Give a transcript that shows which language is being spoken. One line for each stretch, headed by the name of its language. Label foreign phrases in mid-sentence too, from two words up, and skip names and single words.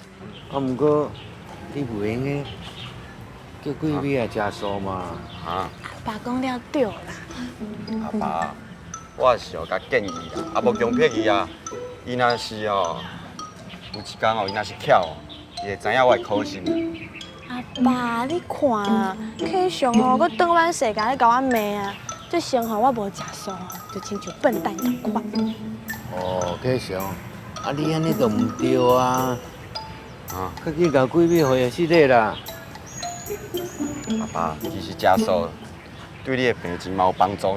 Min Nan Chinese: 啊，毋过你袂用诶，叫贵美来食素嘛？啊？爸讲了对啦。阿爸，我是哦甲建议啦，啊无强迫伊啊。伊若是哦，有一天哦，伊若是巧哦，伊会知影我的苦心。阿爸，你看啊 ，K 熊哦，搁转弯世界咧甲我骂啊！这生活我无食素哦，就亲像笨蛋一款。哦，K 熊，啊你安尼就毋对啊！啊，赶紧甲贵美回去洗啦。阿爸，其实食素对你的病情嘛有帮助呢。